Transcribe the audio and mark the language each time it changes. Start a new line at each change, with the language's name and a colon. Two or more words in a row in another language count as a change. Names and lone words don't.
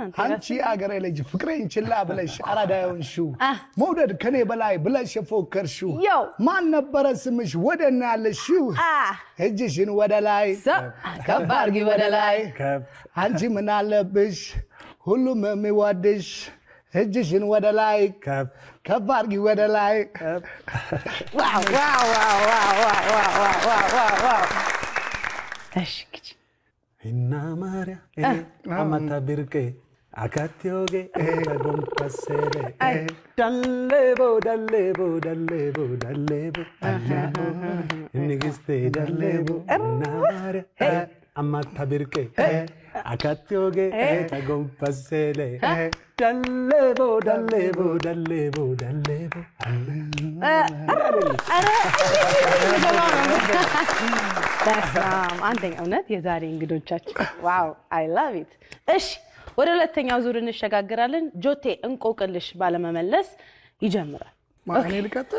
Amharic: አንቺ አገሬ ልጅ ፍቅሬን ችላ ብለሽ አራዳውን ሹ መውደድ ከኔ በላይ ብለሽ ፎከርሽው ማን ነበር ስምሽ ወደና ያለሽው እጅሽን ወደ ላይ ከፍ አድርጊ ወደ ላይ አንቺ ምን አለብሽ ሁሉም የሚወድሽ እጅሽን ወደ ላይ ከፍ አድርጊ ወደ ላይ ዋው ዋው ዋው ዋው ዋው ዋው እሺ
Wolaytta: Inna Maria, amata birke, akatyoge, agom pasere, dallebo, dallebo, dallebo, dallebo, dallebo, nigiste dallebo, Inna Maria, amata birke, akatyoge, agom pasere, dallebo, dallebo, dallebo, dallebo.
Amharic: አንደኛ እውነት የዛሬ እንግዶቻችን ዋው
English: I love it
Amharic: እሺ ወደ ሁለተኛው ዙር እንሸጋግራለን ጆቴ እንቆቅልሽ ባለመመለስ ይጀምራል ማን ልቀጥል